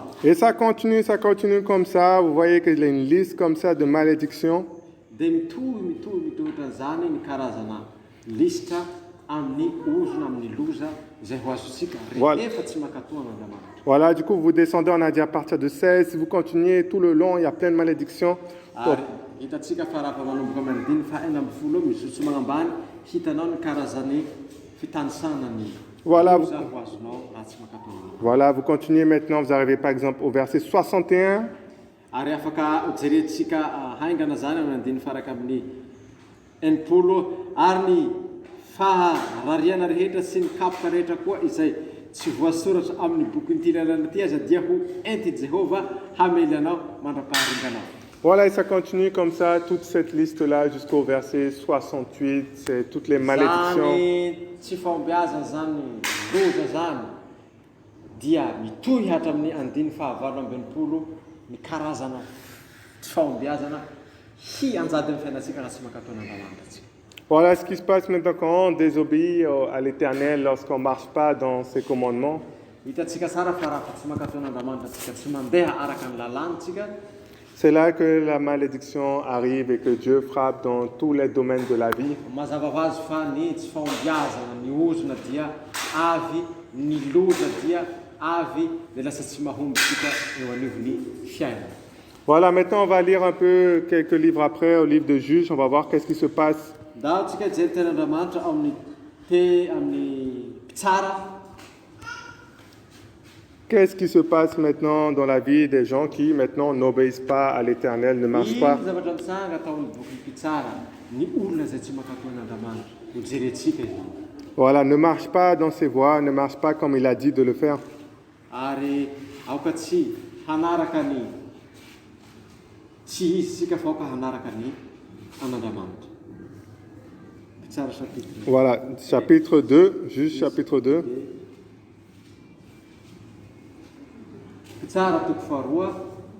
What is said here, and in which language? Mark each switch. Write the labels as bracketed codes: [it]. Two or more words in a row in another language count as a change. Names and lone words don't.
[fr] Et ça continue comme ça. Vous voyez qu'il y a une liste comme ça de malédictions. [mg] Dia mitohitran'izany ny karazana listra amin'ny ozona amin'ny loza zay ho azontsika rehefa tsy mankatoa n'Andriamanitra. [fr] Voilà, du coup, vous descendez, on a dit à partir de 16. Si vous continuez tout le long, il y a plein de malédictions. [mg] Ary hitatsika fa raha manomboka amin'ny andiny fahaenina ambin'ny folo mizotso magnambany hitanao ny karazany fitanisana ny Voilà, loza ho azonao raha tsy mankatoa n'Andriamanitra. [fr] voilà, vous continuez maintenant, vous arrivez par exemple au verset 61. [mg] Ary afaka jerentsika haingana zany amin'ny andiny faraka amin'ny enimpolo ary ny faharariana rehetra sy ny kapoka rehetra koa izay tsy voasoratra amin'ny boky lalàna ty aza dia ho enti Jehova hamely anao mandra-paharinganao. [fr] Voilà, et ça continue comme ça, toute cette liste-là jusqu'au verset 68, c'est toutes les malédictions. [mg] Zany tsy fahombiazana zany loza zany dia mitohy hatramin'ny andiny fahavalo amby enimpolo ny karazana tsy fahombiazana hianjady amin'ny fiainantsika raha tsy mankatao n'Andriamanitra. [fr] Voilà ce qui se passe maintenant quand on désobéit à l'Éternel, lorsqu'on ne marche pas dans ses commandements. [mg] Hitatsika tsara fa raha tsy mankatao n'Andriamanitra tsika tsy mandeha araka ny lalàntsika. [fr] C'est là que la malédiction arrive et que Dieu frappe dans tous les domaines de la vie. [mg] Mazava ho azy fa ny tsy fahombiazana ny ozona dia avy, ny loza dia avy dia lasa tsy mahomby tsika eo anivon'ny fiainana. [fr] Voilà, maintenant on va lire un peu quelques livres après, au livre de Juges, on va voir qu'est-ce qui se passe. [mg] Ndao tsika jery tenandriamanitra amin'ny mpitsara. [fr] Qu'est-ce qui se passe maintenant dans la vie des gens qui maintenant n'obéissent pas à l'Éternel, ne marchent pas? [mg] Zavatra mitsanga ataon'ny boky mpitsara ny olona izay tsy mankatao n'Andriamanitra ho jerentsika izy. [fr] Voilà, ne marche pas dans ses voies, ne marche pas comme il a dit de le faire. [mg] Ary aoka tsy hanaraka ny tsy izy sika fa aoka hanaraka ny an'Andriamanitra. Mpitsara chapitre. [fr] Voilà, chapitre 2, Juge chapitre 2. [mg] Mpitsara toko faharoa.